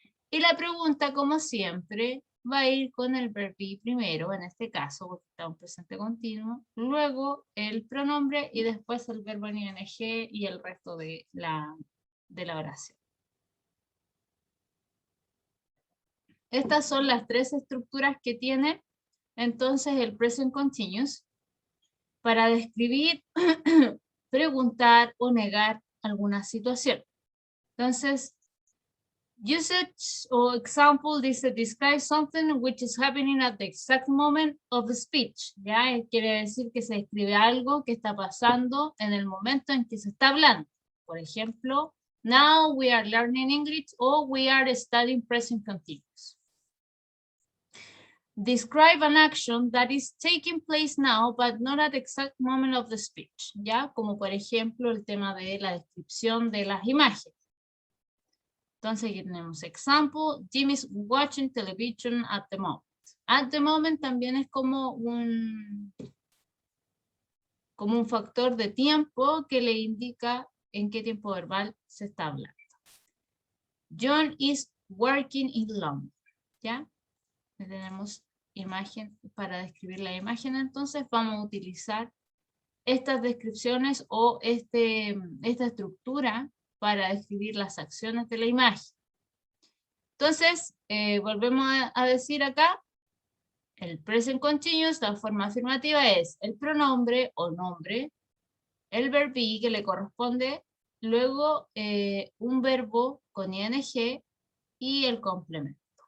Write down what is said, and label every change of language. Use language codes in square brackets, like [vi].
[es] Y la pregunta, como siempre, va a ir con el verb be primero, en este caso, porque está un presente continuo, luego el pronombre y después el verbo en ing y el resto de la oración. Estas son las tres estructuras que tiene entonces el present continuous para describir, preguntar o negar alguna situación. [en] Entonces, usage or example dice describe something which is happening at the exact moment of the speech. [es] ¿Ya? Quiere decir que se describe algo que está pasando en el momento en que se está hablando. Por ejemplo, [en] now we are learning English or we are studying present continuous. Describe an action that is taking place now, but not at the exact moment of the speech. [es] ¿Ya? Como por ejemplo el tema de la descripción de las imágenes. Entonces aquí tenemos [en] example, Jimmy's watching television at the moment. At the moment [es] también es como un factor de tiempo que le indica en qué tiempo verbal se está hablando. [en] John is working in London. [es] ¿Ya? Tenemos imagen para describir la imagen, entonces vamos a utilizar estas descripciones o esta estructura para describir las acciones de la imagen. Entonces, volvemos a decir acá, el present continuous, la forma afirmativa es el pronombre o nombre, el verb be que le corresponde, luego un verbo con ing y el complemento.